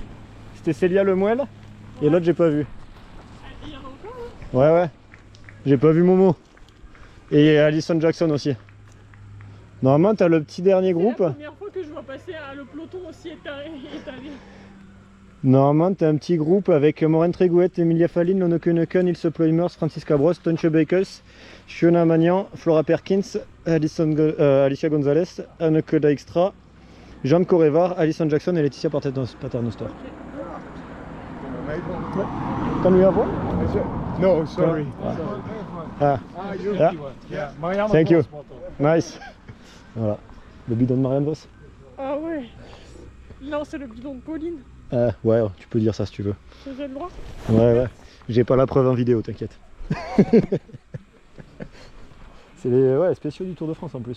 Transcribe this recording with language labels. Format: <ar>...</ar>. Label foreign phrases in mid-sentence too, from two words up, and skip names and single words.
<fr>C'était Célia Lemoelle. Et l'autre, j'ai pas vu. Il y en a encore, hein. Ouais. J'ai pas vu Momo. Et Alison Jackson aussi. Normalement, t'as le petit dernier groupe. C'est la première fois que je vois passer le peloton aussi étalé. Normalement, t'as un petit groupe avec Maureen Trégouette, Emilia Falline, Lone Kunneken, Ilse Ploymers, Francisca Bros, Tonche Bakels, Fiona Magnan, Flora Perkins, Alicia Gonzalez, Anneke Dijkstra, Jeanne Correvar, Alison Jackson et Laetitia Paternoster.</fr> <en>Can we have one? No, sorry. Ah. Yeah. Marianne Thank you. Vos,</en> <fr>Nice. Voilà. Le bidon de Marianne Vos. Ah ouais. Non, c'est le bidon de Pauline. Ouais, tu peux dire ça si tu veux. J'ai le droit. Ouais. J'ai pas la preuve en vidéo, t'inquiète. C'est les spéciaux du Tour de France en plus.</fr>